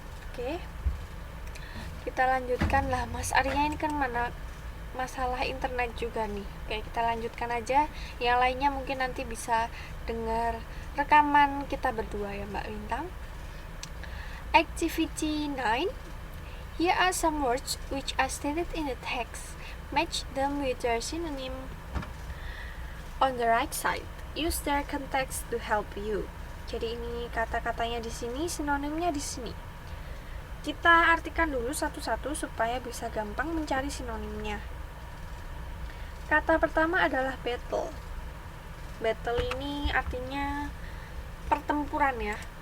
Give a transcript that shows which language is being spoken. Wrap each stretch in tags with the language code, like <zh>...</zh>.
<id>Oke, kita lanjutkan lah. Mas Arya ini kan mana masalah internet juga nih. Oke, kita lanjutkan aja. Yang lainnya mungkin nanti bisa dengar rekaman kita berdua ya Mbak Lintang.</id> <en>Activity 9. Here are some words which are stated in the text. Match them with their synonym on the right side. Use their context to help you.</en> <id>Jadi ini kata-katanya di sini, sinonimnya di sini. Kita artikan dulu satu-satu supaya bisa gampang mencari sinonimnya. Kata pertama adalah battle. Battle ini artinya pertempuran ya.</id>